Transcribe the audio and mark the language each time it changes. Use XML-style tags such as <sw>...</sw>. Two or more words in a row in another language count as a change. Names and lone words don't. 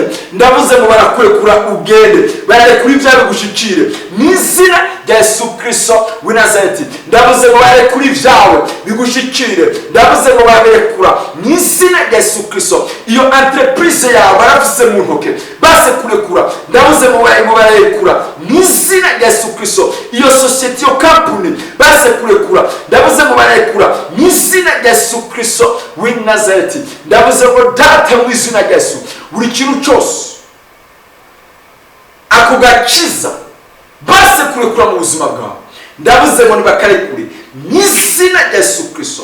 <rn>Ndabuze ngo barakurekura ugende, bararekura ibyawe gushikire mu izina rya Yesu Kristo w'i Nazareti. Ndabuze ngo bararekura ibyawe bigushikire, ndabuze ngo barekura mu izina rya Yesu Kristo. Iyo entreprise yawe barafise mu ntoke base kurekura, ndabuze ngo barekura mu izina rya Yesu Kristo. Iyo society, yo company base kurekura, ndabuze ngo barekura mu izina rya Yesu Kristo w'i Nazareti. Ndabuze ngo data mu izina rya Yesu buri kintu cyose ako gakiza base kurekura mu buzima bwawe, ndavuze ngo nibakarekure mu izina rya Yesu Kristo.</rn>